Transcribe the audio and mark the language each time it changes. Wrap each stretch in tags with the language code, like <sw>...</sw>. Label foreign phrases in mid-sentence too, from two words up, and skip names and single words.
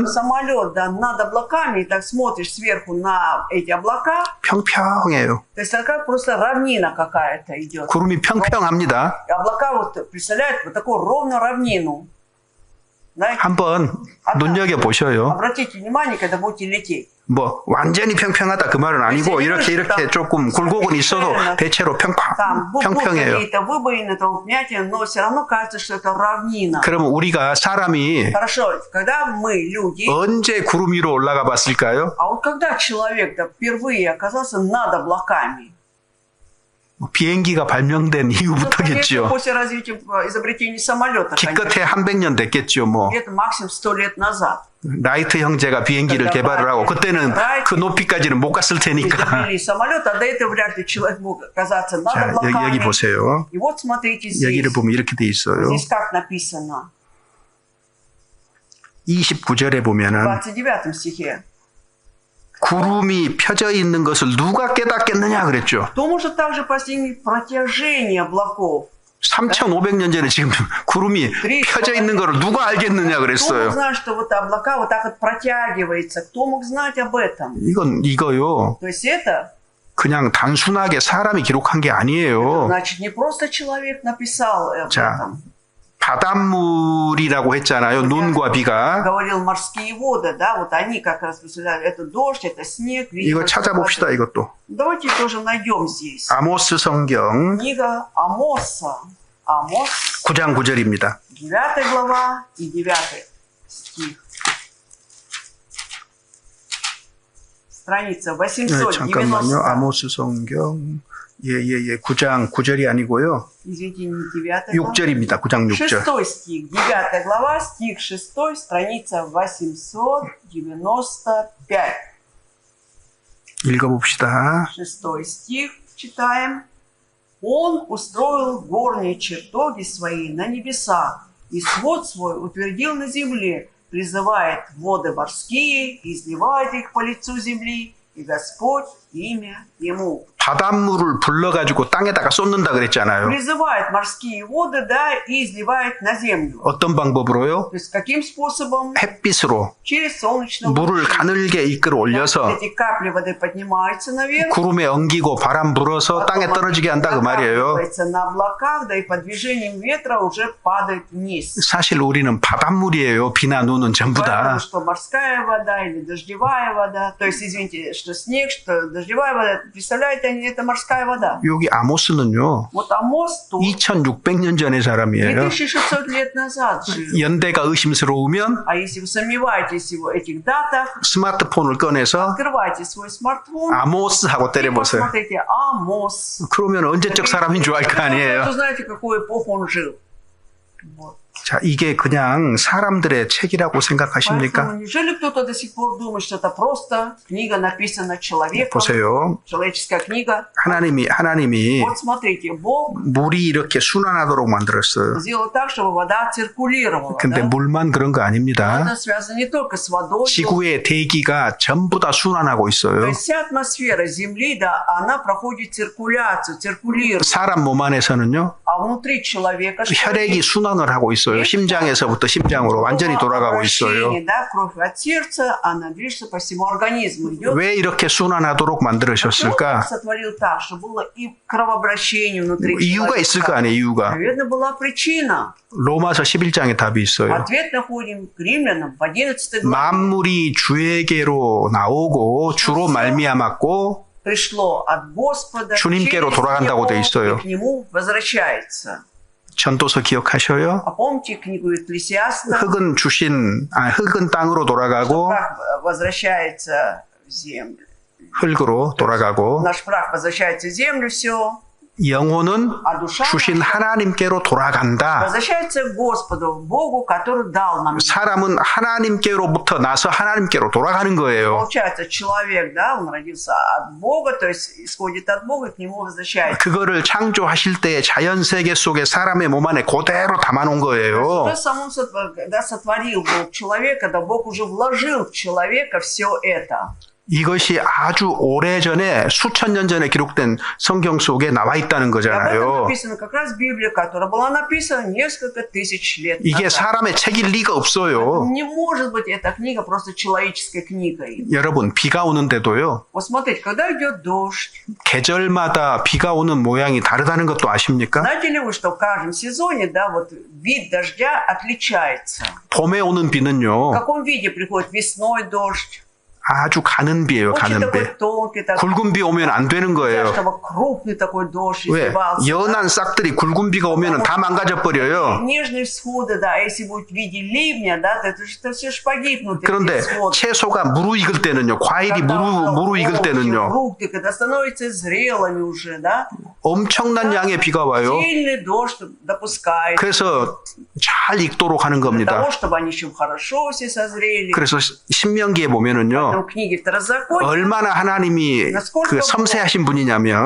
<ru>Самолет, да, над облаками, и так смотришь сверху на эти облака,</ru> <ko>평평해요.</ko> <ru>то есть такая просто равнина какая-то идет.</ru> <ko>구름이 평평합니다.</ko> <ru>И облака вот представляют вот такую ровную равнину. Да?</ru> <ko>한번 눈여겨 보셔요.</ko> <ru>Обратите внимание, когда будете лететь.</ru> <ko>뭐 완전히 평평하다 그 말은 아니고 이렇게 조금 굴곡은 있어도 대체로</ko> <ru>Там будут</ru> <ko>평평해요.</ko> <ru>какие-то выбоины, там вмятины, но все равно кажется, что это равнина.</ru> <ko>그러면 우리가 사람이</ko> <ru>Хорошо, когда мы, люди,</ru> <ko>언제 구름 위로 올라가 봤을까요?</ko> <ru>а вот когда человек-то впервые оказался над облаками,</ru> <ko>비행기가 발명된</ko> <ru>ну, конечно,</ru> <ko>이후부터겠죠.</ko> <ru>после развития изобретения самолета,</ru> <ko>기껏해 한 100년 됐겠죠. 뭐</ko> <ru>где-то максимум 100 лет назад.</ru> <ko>라이트 형제가 비행기를 개발을 하고 그때는 그 높이까지는 못 갔을 테니까.</ko> <ru>Изобрели самолет, а до этого вряд ли человек мог оказаться над</ru> <ko>자,</ko> <ru>облаками.</ru> <ko>여기 보세요.</ko> <ru>И вот смотрите здесь.</ru> <ko>여기를 보면 이렇게 돼 있어요.</ko> <ru>Здесь как написано?</ru> <ko>29절에</ko> <ru>В</ru> <ko>보면은</ko> <ru>29 стихе.</ru> <ko>구름이 펴져 있는 것을 누가 깨닫겠느냐 그랬죠.</ko> <ru>Кто может также постигнуть протяжение облаков?</ru> <ko>3,500년 전에 지금 구름이 펴져 있는 것을 누가 알겠느냐</ko> <ru>Кто мог</ru> <ko>그랬어요.</ko> <ru>знать, что вот облака вот так вот протягивается? Кто мог знать об этом?</ru> <ko>이거요.</ko> <ru>То есть это,</ru> <ko>그냥 단순하게 사람이 기록한 게 아니에요.</ko> <ru>значит, не просто человек написал об</ru> <ko>자,</ko> <ru>этом.</ru> <ko>바닷물이라고 했잖아요. 눈과 비가.</ko> <ru>Говорил морские воды, да, вот они как раз представляют, это дождь, это снег.</ru> <ko>이거 찾아봅시다, 이것도.</ko> <ru>Давайте тоже найдем здесь.</ru> <ko>아모스 성경</ko> <ru>Книга Амоса. Амос,</ru> <ko>9장 9절입니다.</ko> <ru>9 глава и 9 стих. страница</ru> <ko>잠깐만요. 890. 아모스 성경 9장 9절이 아니고요.</ko> <ru>Извините, не 9 глава.</ru> <ko>6절입니다. 9장 6절.</ko> <ru>6 стих, 9 глава, стих 6, страница 895.</ru> <ko>읽어봅시다.</ko> <ru>6 стих читаем. Он устроил горние чертоги свои на небесах, и свод свой утвердил на земле, призывает воды морские, и изливает их по лицу земли, и Господь имя ему.</ru> <ko>바닷물을 불러가지고 땅에다가 쏟는다 그랬잖아요.</ko> <ru>Призывает морские воды, да, и изливает на землю.</ru> <ko>어떤 방법으로요?</ko> <ru>То есть каким способом?</ru> <ko>햇빛으로</ko> <ru>Через солнечные</ru> <ko>물을</ko> <ru>лучи.</ru> <ko>가늘게 이끌어 올려서</ko> <ru>Эти капли воды поднимаются наверх.</ru> <ko>구름에 엉기고 바람 불어서 땅에 떨어지게 한다 그 말이에요.</ko> <ru>накапливается на облаках, да и под движением ветра уже падает вниз.</ru> <ko>사실 우리는 바닷물이에요. 비나 눈은 전부</ko> <ru>Поэтому,</ru> <ko>다.</ko> <ru>что морская вода или дождевая вода, то есть, извините, что снег, что дождевая вода, представляете, это морская вода.</ru> <ko>여기 아모스는요.</ko> <ru>Вот Амос тут</ru> <ko>2600년 전의 사람이에요.</ko> <ru>2600 лет назад жил.</ru> <ko>연대가 의심스러우면</ko> <ru>А если вы сомневаетесь в этих датах,</ru> <ko>스마트폰을 꺼내서</ko> <ru>открывайте свой смартфон</ru> <ko>아모스하고</ko> <ru>и</ru> <ko>때려보세요.</ko> <ru>посмотрите Амос.</ru> <ko>그러면 언제적 사람인 줄 알 거 아니에요.</ko> <ru>Вы знаете, какую эпоху он жил. Вот.</ru> <ko>자, 이게 그냥 사람들의 책이라고 생각하십니까?</ko> <ru>Поэтому неужели кто-то до сих пор думает, что это просто книга написана человеком,</ru> <ko>보세요.</ko> <ru>человеческая книга?</ru> <ko>하나님이</ko> <ru>Вот смотрите, Бог</ru> <ko>물이 이렇게 순환하도록 만들었어요.</ko> <ru>сделал так, чтобы вода циркулировала.</ru> <ko>근데</ko> <ru>Да?</ru> <ko>물만 그런 거 아닙니다.</ko> <ru>Это связано не только с водой,</ru> <ko>지구의 대기가 전부 다 순환하고</ko> <ru>то</ru> <ko>있어요.</ko> <ru>есть вся атмосфера Земли, да, она проходит циркуляцию, циркулирует.</ru> <ko>사람 몸 안에서는요,</ko> <ru>А внутри человека что</ru> <ko>혈액이</ko> <ru>есть?</ru> <ko>순환을 하고 있어요. 심장에서부터 심장으로 완전히 돌아가고 있어요.</ko> <ru>Кровообращение, да, кровь от сердца, она движется по всему организму. Идет.</ru> <ko>왜 이렇게 순환하도록</ko> <ru>Кто</ru> <ko>만들으셨을까?</ko> <ru>сотворил так, чтобы было и кровообращение внутри</ru> <ko>이유가 있을 거</ko> <ru>человека?</ru> <ko>아니에요, 이유가.</ko> <ru>Наверное, была причина.</ru> <ko>로마서 11장에 답이 있어요.</ko> <ru>Ответ находим к римлянам в 11 главе.</ru> <ko>만물이 주에게로 나오고 주로 말미암았고</ko> <ru>Пришло от Господа,</ru> <ko>주님께로</ko> <ru>через</ru> <ko>돌아간다고</ko> <ru>него</ru> <ko>돼 있어요.</ko> <ru>и к нему возвращается.</ru> <ko>전도서 기억하셔요?</ko> <ru>А помните книгу Экклесиаста?</ru> <ko>흙은 땅으로 돌아가고</ko> <ru>Прах возвращается в землю.</ru> <ko>흙으로 돌아가고</ko> <ru>Наш прах возвращается в землю, все.</ru> <ko>영혼은</ko> <ru>А душа</ru> <ko>주신 하나님께로 돌아간다.</ko> <ru>возвращается к Господу, Богу, который дал нам.</ru> <ko>사람은 하나님께로부터 나서 하나님께로 돌아가는 거예요.</ko> <ru>Получается, человек, да, он родился от Бога, то есть исходит от Бога и к нему возвращается.</ru> <ko>그거를 창조하실 때 자연 세계 속에 사람의 몸 안에 그대로 담아놓은 거예요.</ko> <ru>Уже самому когда сотворил Бог человека, да Бог уже вложил в человека все это.</ru> <ko>이것이 아주 오래전에 수천 년 전에 기록된 성경 속에 나와 있다는</ko> <ru>И об этом</ru> <ko>거잖아요.</ko> <ru>написано как раз Библия, которая была написана несколько тысяч лет</ru> <ko>이게</ko> <ru>назад.</ru> <ko>사람의 책일 리가 없어요.</ko> <ru>Не может быть эта книга просто человеческой книгой.</ru> <ko>여러분, 비가 오는데도요.</ko> <ru>Вот смотрите, когда идет дождь,</ru> <ko>계절마다 비가 오는 모양이 다르다는 것도 아십니까?</ko> <ru>знаете ли вы, что в каждом сезоне, да, вот вид дождя отличается?</ru> <ko>봄에 오는</ko> <ru>В</ru> <ko>비는요.</ko> <ru>каком виде приходит весной дождь?</ru> <ko>아주 가는 비예요,</ko> <ru>Очень</ru> <ko>가는 비.</ko> <ru>такой тонкий, такой,</ru> <ko>굵은 비 오면 안 되는 거예요.</ko> <ru>чтобы крупный такой дождь</ru> <ko>왜?</ko> <ru>изливался.</ru> <ko>연한 싹들이 굵은 비가 오면 다 망가져 버려요.</ko> <ru>Нежные всходы, да, если будет в виде ливня, да, то это все ж погибнут. эти</ru> <ko>그런데</ko> <ru>всходы.</ru> <ko>채소가 무르익을 때는요. 과일이 무르익을 때는요.</ko> <ru>фрукты, когда становятся зрелыми уже, да,</ru> <ko>엄청난 양의 비가 와요.</ko> <ru>сильный дождь допускает.</ru> <ko>그래서 잘 익도록 하는</ko> <ru>Для</ru> <ko>겁니다.</ko> <ru>того, чтобы они еще хорошо все созрели.</ru> <ko>그래서 신명기에 보면은요.</ko> <ru>В книге Второзакония</ru> <ko>얼마나 하나님이 그 섬세하신 분이냐면</ko>